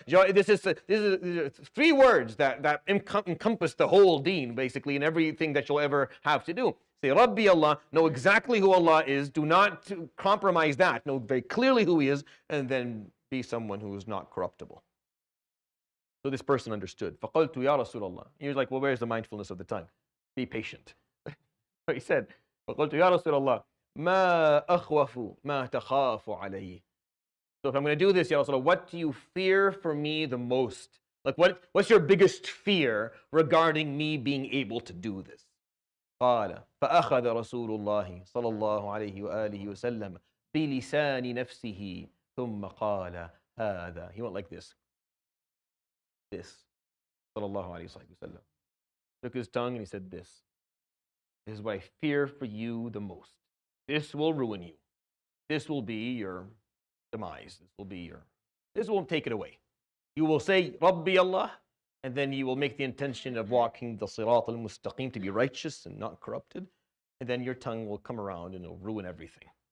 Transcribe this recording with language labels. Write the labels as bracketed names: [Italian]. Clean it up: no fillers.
[English] This is 3 words that encompass the whole deen, basically, and everything that you'll ever have to do. Say, Rabbi Allah, know exactly who Allah is. Do not compromise that. Know very clearly who He is, and then be someone who is not corruptible. So this person understood. [Arabic] فَقَلْتُ يَا رَسُولَ اللَّهِ. [English] He was like, well, where's the mindfulness of the tongue? Be patient. So he said, [Arabic] فَقَلْتُ يَا رَسُولَ اللَّهِ مَا أَخْوَفُ مَا تَخَافُ عَلَيْهِ. [English] So if I'm going to do this, Ya Rasulullah, what do you fear for me the most? Like what's your biggest fear regarding me being able to do this? [Arabic] قال فأخذ رسول الله صلى الله عليه وآله وسلم بلسان نفسه ثم قال هذا. [English] He went like this. Sallallahu alayhi wa sallam. Took his tongue and he said this. This is what I fear for you the most. This will ruin you. This will be your demise. This won't take it away. You will say, Rabbi Allah, and then you will make the intention of walking the sirat al-mustaqim to be righteous and not corrupted, and then your tongue will come around and it'll ruin everything.